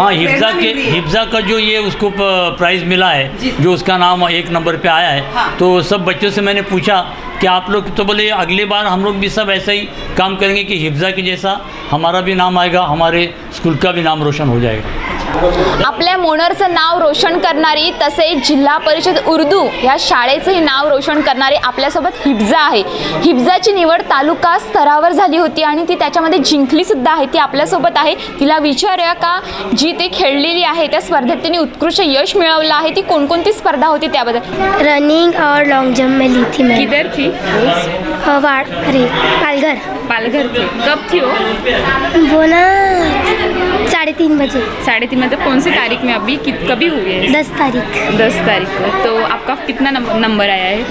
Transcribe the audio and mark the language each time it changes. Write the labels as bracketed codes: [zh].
[hi] हाँ, हिफ्ज़ा का जो ये उसको प्राइज़ मिला है, जो उसका नाम 1 नंबर पे आया है. हाँ. तो सब बच्चों से मैंने पूछा कि आप लोग, तो बोले अगली बार हम लोग भी सब ऐसा ही काम करेंगे कि हिफ्ज़ा की जैसा हमारा भी नाम आएगा, हमारे स्कूल का भी नाम रोशन हो जाएगा. [mr] आपल्या मोनरचं नाव रोशन करणारी, तसेच जिल्हा परिषद उर्दू ह्या शाळेचंही नाव रोशन करणारी आपल्यासोबत हिफ्ज़ा आहे. हिफ्ज़ाची निवड तालुका स्तरावर झाली होती आणि ती त्याच्यामध्ये जिंकली सुद्धा आहे. ती आपल्यासोबत आहे. तिला विचारूया का जी ती खेळलेली आहे त्या स्पर्धेत तिने उत्कृष्ट यश मिळवलं आहे. ती कोणकोणती स्पर्धा होती त्याबद्दल? [hi] रनिंग और लॉन्ग जंप में ली थी मैं. किधर थी? पालघर. पालघर थी. कब थी वो ना 3:30 बजे. 3:30 मतलब कौन सी तारीख में? अभी कभी हुई है? 10 तारीख. 10 तारीख को. तो आपका कितना नंबर आया है?